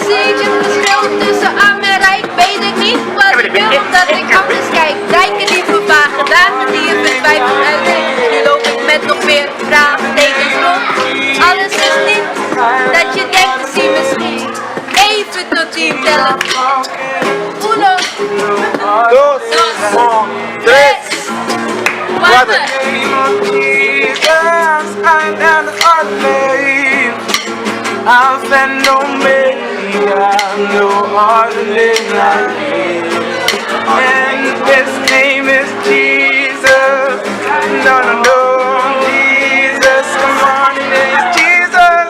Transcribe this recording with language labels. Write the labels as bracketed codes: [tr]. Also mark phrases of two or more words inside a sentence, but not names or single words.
[nl] Zie je het verschil tussen arm en rijk? Weet ik niet wat ik wil, omdat ik anders kijk. Rijken die vervagen, dagen die je betwijfelt uitdenkt. Nu loop ik met nog meer vraagtekens rond. Alles is niet dat je denkt te zien misschien. Even tot 10 tellen. [es] Uno, Dos, tres, cuatro. [en] Alpha and Omega, no other name like him. And his name is Jesus. No, no, no, Jesus. Come on, it is Jesus.